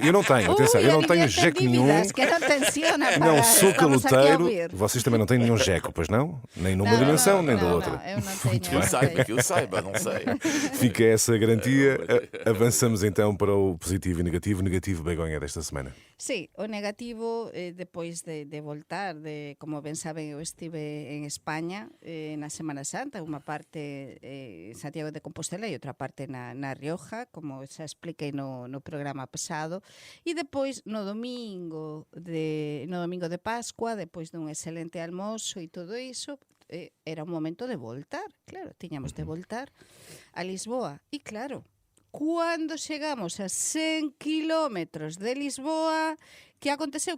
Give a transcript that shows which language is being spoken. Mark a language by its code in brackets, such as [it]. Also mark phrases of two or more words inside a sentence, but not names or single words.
[pt] Eu não tenho, atenção, eu não tenho geco nenhum. Não sou caloteiro. Vocês também não têm nenhum geco, pois não? Nem numa dimensão, nem da outra. Eu não tenho. Que eu saiba, não sei. Fica essa garantia. Avançamos então para o positivo e negativo. Negativo, Begonha, desta semana. [gl] Sí, o negativo, depois de voltar, como ben saben, eu estive en España na Semana Santa, unha parte en Santiago de Compostela e outra parte na Rioja, como xa expliquei no programa pasado, e depois no domingo de Pascua, depois dun excelente almozo e todo iso, era un momento de voltar, claro, tiñamos de voltar a Lisboa, e claro, cando chegamos a 100 kilómetros de Lisboa, que aconteceu?